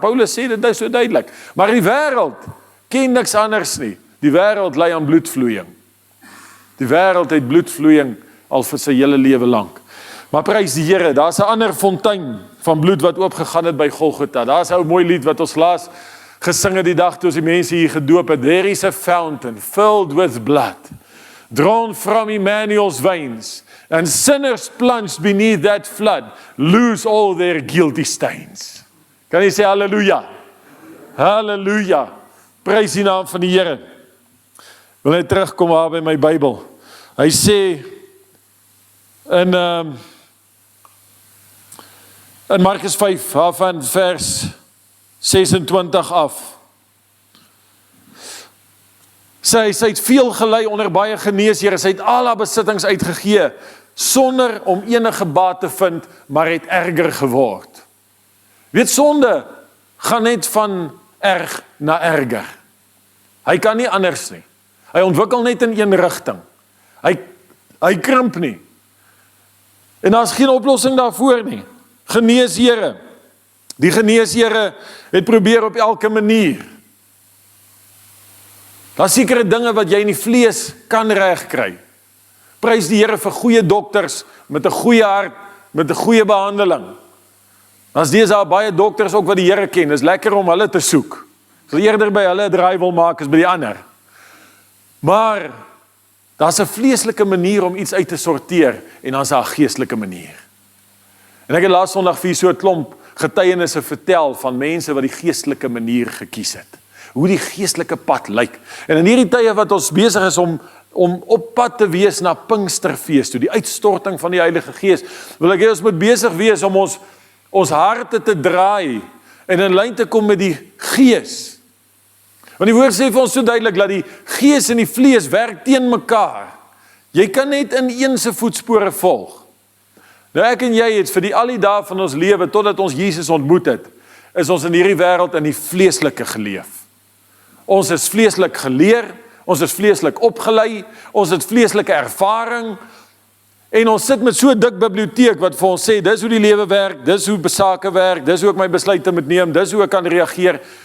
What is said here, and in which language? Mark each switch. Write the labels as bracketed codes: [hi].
[af] Paulus sê dit so duidelik. Maar die wêreld ken niks anders nie. Die wêreld ly aan bloedvloeiing. Die wêreld het bloedvloeiing al vir sy hele lewe lank. Maar prys die Here, daar's 'n ander fontein van bloed wat oopgegaan het by Golgotha. Daar's 'n ou mooi lied wat ons laas gesing het die dag toe ons die mense hier gedoop het. [en] There is a fountain filled with blood, drawn from Emmanuel's veins, and sinners plunged beneath that flood lose all their guilty stains. [af] Kan jy sê halleluja? Halleluja. Prys die naam van die Here. Wil net terugkom daar by my Bybel. Hy sê in Markus 5, van vers 26 af. Sy het veel gelei onder baie geneeshere, sy het al haar besittings uitgegee, sonder om enige baat te vind, maar het erger geword. Weet, sonde gaan net van erg na erger. Hy kan nie anders nie. Hy ontwikkel net in een rigting. Hy krimp nie. En daar is geen oplossing daarvoor nie. Geneeshere. Die geneeshere het probeer op elke manier. Daar is sekere dinge wat jy in die vlees kan regkry. Prys die Here vir goeie dokters met 'n goeie hart, met 'n goeie behandeling. As dis al baie dokters ook wat die Here ken, is lekker om hulle te soek. Sal eerder by hulle 'n draai wil maak as by die ander. Maar daar's 'n vleeslike manier om iets uit te sorteer en dan's daar 'n geestelike manier. En ek het laas Sondag vir so 'n klomp getuienisse vertel van mense wat die geestelike manier gekies het. Hoe die geestelike pad lyk. En in hierdie tye wat ons besig is om op pad te wees na Pinksterfees toe, die uitstorting van die Heilige Gees, wil ek hê ons moet besig wees om ons harte te draai en in lyn te kom met die Gees. Want die woord sê vir ons so duidelik dat die Gees en die vlees werk teen mekaar. Jy kan net in een se voetspore volg. Nou ek en jy het vir al die dae van ons lewe, totdat ons Jesus ontmoet het, is ons in hierdie wêreld in die vleeslike geleef. Ons is vleeslik geleer, ons is vleeslik opgelei, ons het vleeslike ervaring, en ons sit met so 'n dik biblioteek wat vir ons sê, dis hoe die lewe werk, dis hoe sake werk, dis hoe ek my besluite moet neem, dis hoe ek kan reageer.